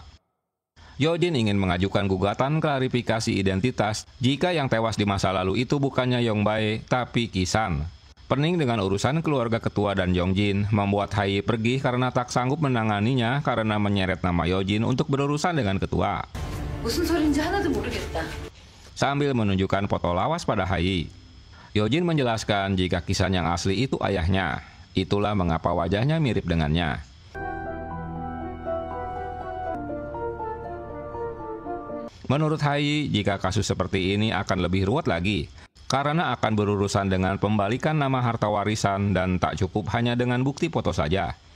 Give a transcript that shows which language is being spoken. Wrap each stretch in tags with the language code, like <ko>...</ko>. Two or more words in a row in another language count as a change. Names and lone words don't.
<id>Yojin ingin mengajukan gugatan klarifikasi identitas jika yang tewas di masa lalu itu bukannya Yongbae tapi Kisan. Pening dengan urusan keluarga ketua dan Yongjin membuat Hai pergi karena tak sanggup menanganinya karena menyeret nama Yojin untuk berurusan dengan ketua.</id> <ko>무슨 소린지 하나도 모르겠다.</ko> <id>Sambil menunjukkan foto lawas pada Hai, Yojin menjelaskan jika Kisan yang asli itu ayahnya. Itulah mengapa wajahnya mirip dengannya. Menurut Hai, jika kasus seperti ini akan lebih ruwet lagi, karena akan berurusan dengan pembalikan nama harta warisan dan tak cukup hanya dengan bukti foto saja.</id>